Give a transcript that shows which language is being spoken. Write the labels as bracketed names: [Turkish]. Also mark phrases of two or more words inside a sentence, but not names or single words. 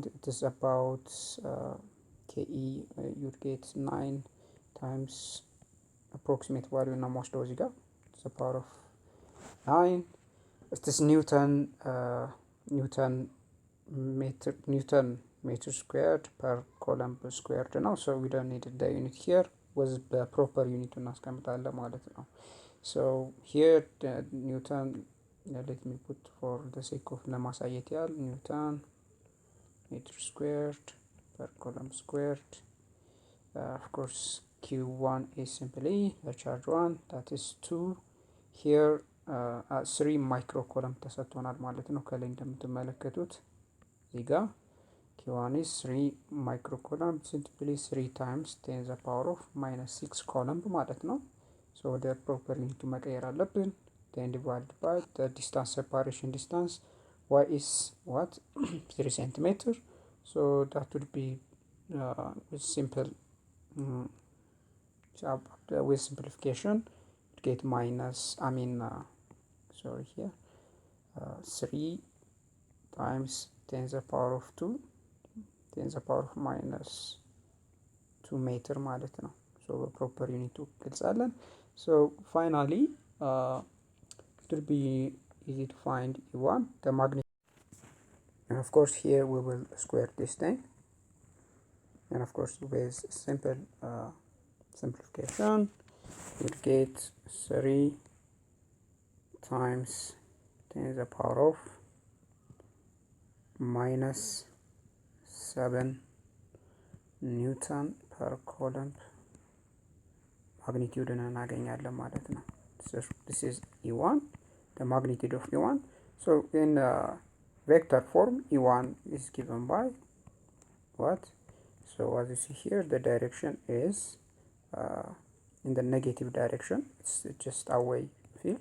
[English] It is about Ke, you'd get 9 times approximate value in most of the it's the power of 9. It is Newton meter squared per coulomb squared now, so we don't need the unit here. Was the proper unit [Amharic] እናስቀምጣለን ማለት ነው። [English] So here the Newton, let me put for the sake of [Amharic] ለማሳየት ያህል [English] Newton meter squared per coulomb squared. Of course Q1 is simply the charge 1, that is 2. Here 3 micro coulomb [Amharic] ተሰጥቶናል ማለት ነው። ከላይ እንደምትመለከቱት እዚህ ጋር [English] Q1 is 3 micro coulomb, simply 3 times 10 the power of minus 6 coulomb [Amharic] ማለት ነው። [English] So the proper unit [Amharic] መቀየር አለብን። [English] Then divided by the distance, separation distance, y is what 3 centimeter. So that would be with simplification get minus, sorry, here 3 times 10 the power of 2, 10 the power of minus 2 meter [Amharic] ማለት ነው። [English] So proper unit ገልጻለን። So finally it will be easy to find E1, the magnitude. And of course here we will square this thing, and of course with simple simplification we'll get 3 times 10 to the power of minus 7 Newton per coulomb magnitude [Amharic] እናገኛለን ማለት ነው። [English] So this is E1, the magnitude of E1. So in vector form E1 is given by what? So as you see here, the direction is in the negative direction. It's just away field.